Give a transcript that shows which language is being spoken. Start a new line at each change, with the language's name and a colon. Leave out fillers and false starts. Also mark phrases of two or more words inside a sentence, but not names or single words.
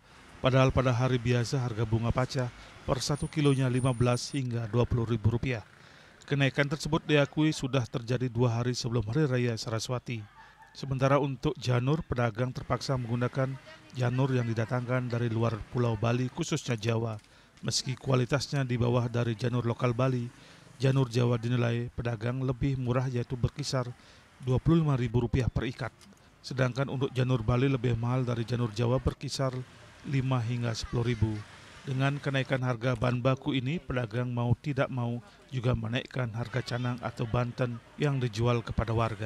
Indonesian: Padahal pada hari biasa harga bunga pacah per 1 kilonya Rp15 hingga Rp20.000. Kenaikan tersebut diakui sudah terjadi 2 hari sebelum Hari Raya Saraswati. Sementara untuk janur, pedagang terpaksa menggunakan janur yang didatangkan dari luar Pulau Bali, khususnya Jawa. Meski kualitasnya di bawah dari janur lokal Bali, janur Jawa dinilai pedagang lebih murah, yaitu berkisar Rp25.000 per ikat. Sedangkan untuk janur Bali lebih mahal dari janur Jawa, berkisar 5 hingga 10.000. Dengan kenaikan harga bahan baku ini, pedagang mau tidak mau juga menaikkan harga canang atau banten yang dijual kepada warga.